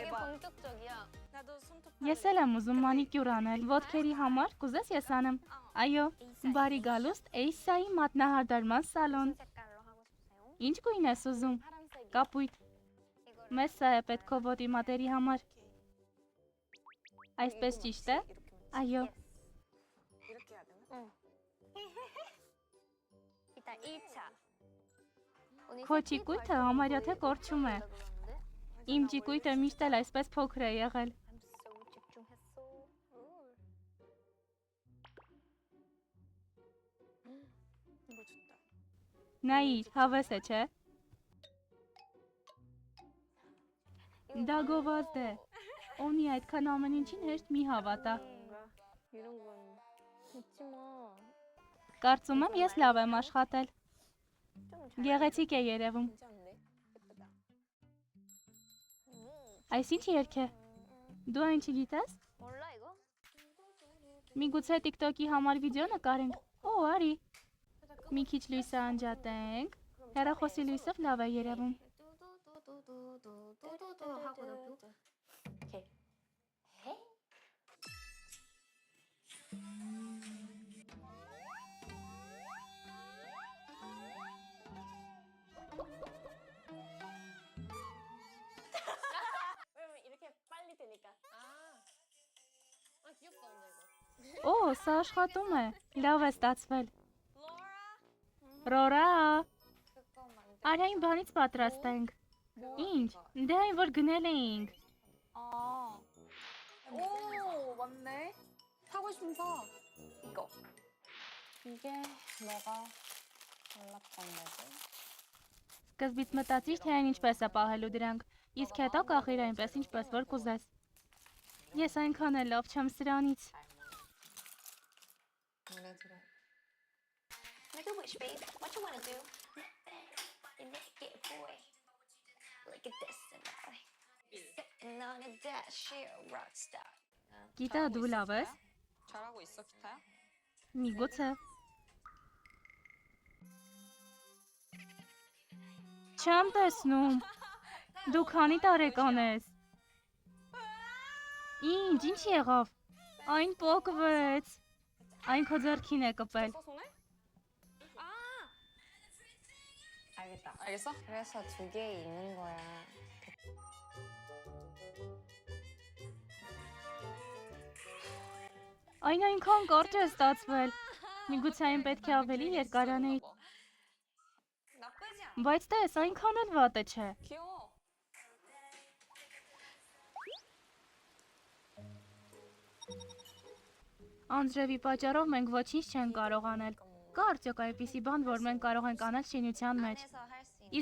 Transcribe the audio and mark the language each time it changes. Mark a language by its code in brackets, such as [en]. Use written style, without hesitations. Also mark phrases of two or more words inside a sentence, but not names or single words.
[ko] 대박. 본격적이야. 나도 손톱. [hy] Ես էլ եմ ուզում մանիկյուր անել, ոտքերի համար, կուզես ես անեմ։ Այո, բարի գալուստ Էյսայի մատնահարդարման սալոն։ [ko] 무슨 색깔로 하고 싶으세요? [hy] Ինչ գույն ես ուզում։ [ko] 파란색이요. [hy] Կապույտ։ [ko] 이거를 [hy] Մեզ սա է պետք ո ոտի մատերի համար։ Այսպես ճիշտ է։ Այո, [ko] 이렇게 해야 되나? 응. 이따 1차. [hy] քո ճիկույթը համարյա թե կորչում է։ Իմ ճիկույթը միշտ էլ այսպես փոքր է եղել։ [ko] 집중했어. 이거 좋다. [hy] Նայիր, հավես է, չէ։ Դա գովազդ է։ Ունի այդքան ամեն ինչին հեշտ մի հավատա։ [ko] 이런 건 잊지 마. [hy] Կարծում եմ ես լավ եմ աշխատել։ [ko] 좀 잘. [hy] Գեղեցիկ է երևում։ [ko] 괜찮은데? 예쁘다. [hy] Այս ինչ երգ է։ Դու այն չգիտես։ [ko] 몰라 이거? [hy] Միգուցե TikTok-ի համար վիդեո նկարենք։ Օ, արի։ Մի քիչ լույսը անջատենք։ Հեռախոսի լույսով լավ է երևում։ [ko] 뚜두두두두두두 하고 나도. 오케이. 왜냐면 이렇게 빨리 되니까. 아 귀엽다 근데 이거. [hy] Օ, սա աշխատում է։ Լավ է ստացվել։ [ko] 로라. [hy] Ռորա, [ko] 그거 만들. [hy] արի այն բանից պատրաստենք։ Ինչ։ Դե այն որ գնել էինք։ [ko] 아. 오 맞네. 사고 싶으면 사. 이거. 이게 너가 골랐던 거지? [hy] Սկզբից մտածիր, թե այն ինչպես է պահելու դրանք։ Իսկ հետո կախիր այնպես, ինչպես որ կուզես։ Ես այնքան էլ լավ չեմ սրանից։ [ko] 노래 들어. [en] Make a wish, babe. What you wanna do? You make it, boy. Look at this tonight. Sitting on a dash, you're a rock star. [hy] Գիտա դու լավ ես։ [ko] 잘하고 있어 기타야? [hy] Միգուցե։ Չեմ տեսնում։ Դու քանի տարեկան ես։ Ինչ եղավ։ Այն փոկվեց։ Այն քո ձեռքին է կպել։ [ko] 써 손에? 아! 알겠어. 알겠다. 알겠어? 그래서 2개 있는 거야. [hy] Այն այնքան կարճ է ստացվել։ Միգուցե այն պետք է ավելի երկարանեի, [ko] 나쁘지 않아. [hy] բայց տես, այնքան էլ վատը չէ։ [ko] 귀여워. [hy] Անձրևի պատճառով մենք ոչինչ չենք կարող անել։ Կա արդյոք այդպիսի բան, որ մենք կարող ենք անել շինության մեջ։ [ko] 안에서 할 수 있는.